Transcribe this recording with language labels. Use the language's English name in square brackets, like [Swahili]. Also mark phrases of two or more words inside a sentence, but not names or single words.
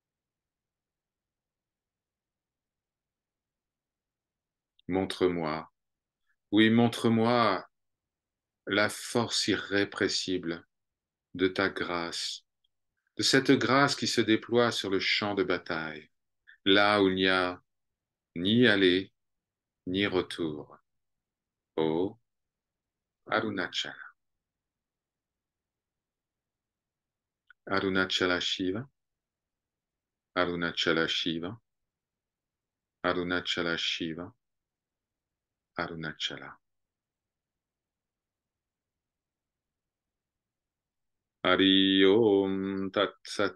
[French] Montre-moi, oui, montre-moi la force irrépressible de ta grâce, de cette grâce qui se déploie sur le champ de bataille, là où il n'y a ni aller ni retour. [Sanskrit] Ô Arunachala, Arunachala Shiva, Arunachala Shiva, Arunachala Shiva, Arunachala. Hari Om Tat Sat.